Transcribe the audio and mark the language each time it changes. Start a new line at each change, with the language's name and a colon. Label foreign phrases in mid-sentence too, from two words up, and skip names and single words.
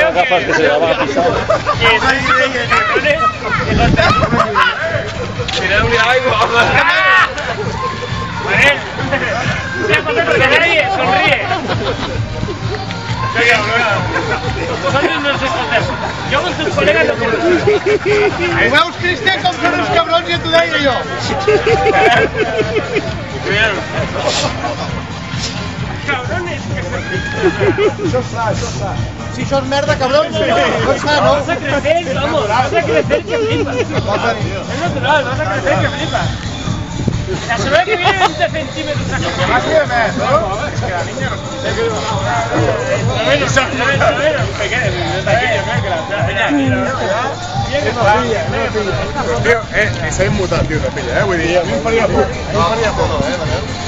Spanish: gafas que se la van a pisar.
Catalan: Tireu-li aigua, home. Manel,
Spanish: sonríe, sonríe. Vosotros no os escondéis.
Catalan: Jo amb els teus col·legues no puc. Ho veus, Cristian, com són uns cabrons, ja t'ho deia jo.
Spanish: Cabrones.
Catalan: Si això és merda, cabrons, no es fa, no?
Spanish: Vas a crecer, vamos, vas a crecer que flipas. Es natural, vas a crecer que flipas. La semana que viene 20 centímetros a coger.
Catalan: Aquí de més, no? És que
Spanish: la niña
Catalan: no sé que però, tio, ni s'ha immutat, tio, no pilla, vull dir, a mi em faria por. A mi em faria por, Manel?